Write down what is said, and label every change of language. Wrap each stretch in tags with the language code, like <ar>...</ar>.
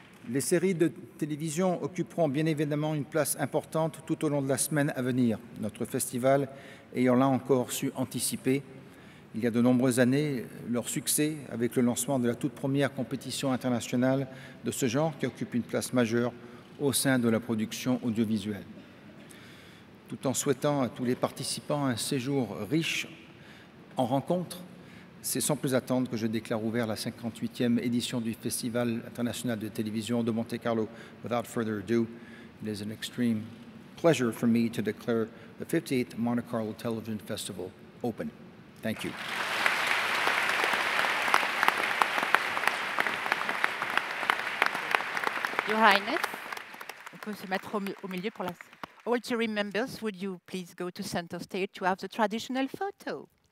<fr>Les séries de télévision occuperont bien évidemment une place importante tout au long de la semaine à venir, notre festival ayant là encore su anticiper, il y a de nombreuses années, leur succès avec le lancement de la toute première compétition internationale de ce genre qui occupe une place majeure au sein de la production audiovisuelle. Tout en souhaitant à tous les participants un séjour riche en rencontres, c'est sans plus attendre que je déclare ouvert la 58e édition du Festival international de télévision de Monte-Carlo.</fr> <en>Without further ado, it is an extreme pleasure for me to declare the 58th Monte Carlo Television Festival open. Thank you. Your Highness,</en> <fr>on peut se mettre au milieu pour la...</fr> <en>All jury members, would you please go to center stage to have the traditional photo?</en>